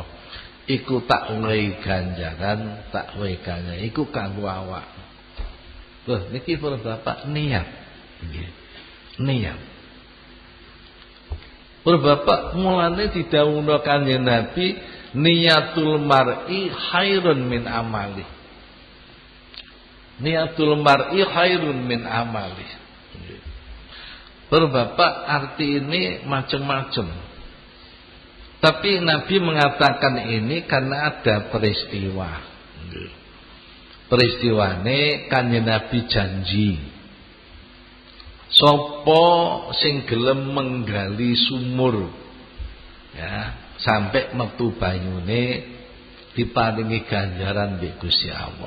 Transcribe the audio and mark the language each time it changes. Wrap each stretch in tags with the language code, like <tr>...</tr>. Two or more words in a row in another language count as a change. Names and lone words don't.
<jv>Iku tak wehi ganjaran, tak wehi ganjaran iku kanggo awak. Loh niki para bapak niat. Nggih. Niat. Bapak mulane didhawuhna Kanjeng Nabi</jv> <ar>نية المرء خير من عمله. نية المرء خير من عمله.</ar> <id>Bapak arti ini macam-macam. Tapi Nabi mengatakan ini karena ada peristiwa.</id> <jv>Peristiwane Kanjeng Nabi janji. Sapa sing gelem menggali sumur ya sampai metu banyune diparingi ganjaran mbek Gusti Allah.</jv>